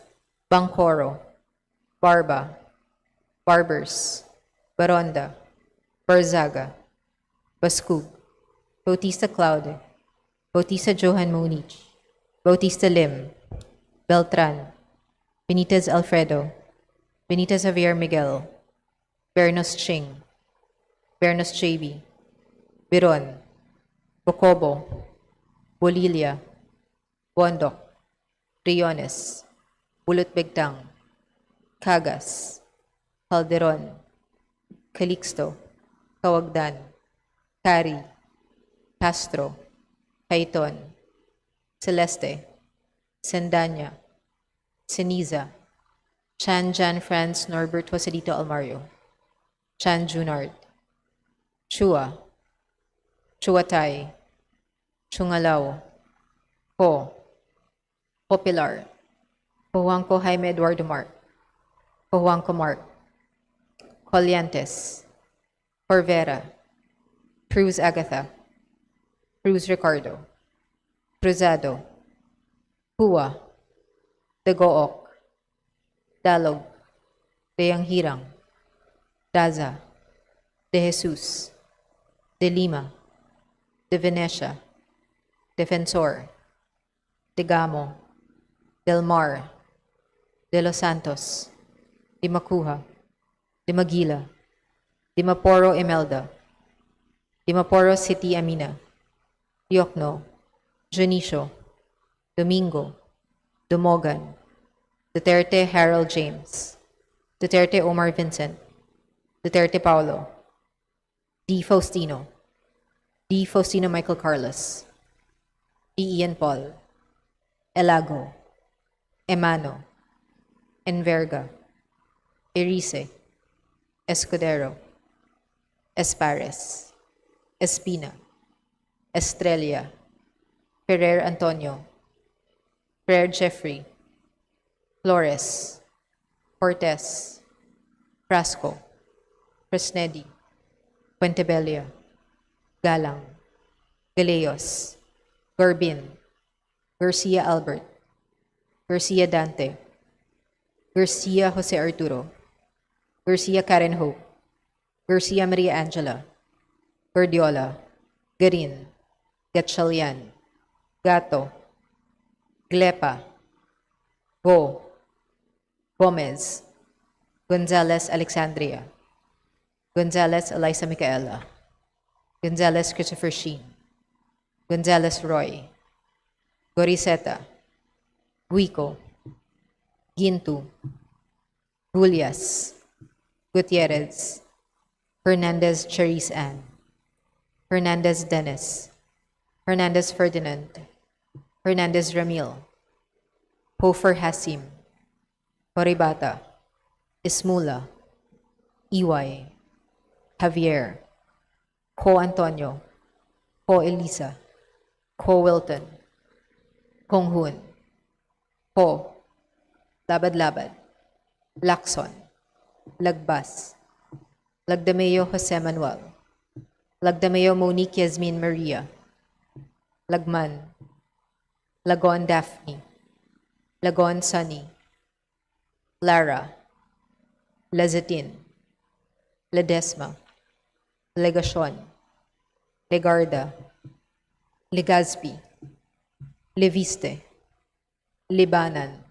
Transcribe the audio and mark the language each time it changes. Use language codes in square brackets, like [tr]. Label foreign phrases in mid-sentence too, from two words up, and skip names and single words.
[en] Bangkoro. Barba. Barbers. Baronda. Barzaga. Baskug. Bautista Claude. Bautista Johan Monich. Bautista Lim. Beltran. Benitez Alfredo. Benitez Javier Miguel. Bernos Ching. Bernos JB. Biron. Bocobo. Bolilia. Bondok. Briones. Bulot Begtang. Cagas. Calderon. Calixto. Kawagdan. Cari. Castro. Caiton. Celeste. Sendanya. Ceniza. Chan Jan Franz Norbert Joselito Almario. Chan Junard. Chua. Chuatay. Chungalao. Ho. Popular. Juanco Jaime Eduardo Mark. Juanco Mark. Colliantes. Corvera. Cruz Agatha. Cruz Ricardo. Cruzado. Hua. Dagook. Dalog. Deyang Hirang. Daza. De Jesus. De Lima. De Venecia. Defensor. De Gamo. Del Mar. De Los Santos. De Macuja. De Maguila. De Maporo Imelda. De Maporo City Amina. Diokno. Jonicio. Domingo. Dumogan. Duterte Harold James. Duterte Omar Vincent. Duterte Paulo. D. Faustino. D. Faustino Michael Carlos. D. Ian Paul. Elago. Emano. Enverga. Erice. Escudero. Espares. Espina. Estrella. Ferrer Antonio. Ferrer Jeffrey. Flores. Cortez. Frasco. Fresnedi. Puentebella. Galang. Galeos. Gorbin. Garcia Albert. Garcia Dante. Garcia Jose Arturo. Garcia Karen Hope. Garcia Maria Angela. Gordiola. Garin. Gatchalian. Gato. Glepa. Go. Gomez. Gonzalez Alexandria. Gonzalez Eliza Micaela. Gonzalez Christopher Sheen, Gonzalez Roy, Goriseta, Guico, Gintu, Julias, Gutierrez, Hernandez Cherise Ann, Hernandez Dennis, Hernandez Ferdinand, Hernandez Ramil, Hofer Hasim, Horibata, Ismula, Iway, Javier, Ho Antonio, Ho Elisa, Ho Wilton, Kong Hun, Ho, Labad-Labad, Lacson, Lagbas, Lagdameo Jose Manuel, Lagdameo Monique Yasmin Maria, Lagman, Lagon Daphne, Lagon Sunny, Lara, Lazatin, Ledesma, Legacion, Legarda, Legazpi, Leviste, Libanan,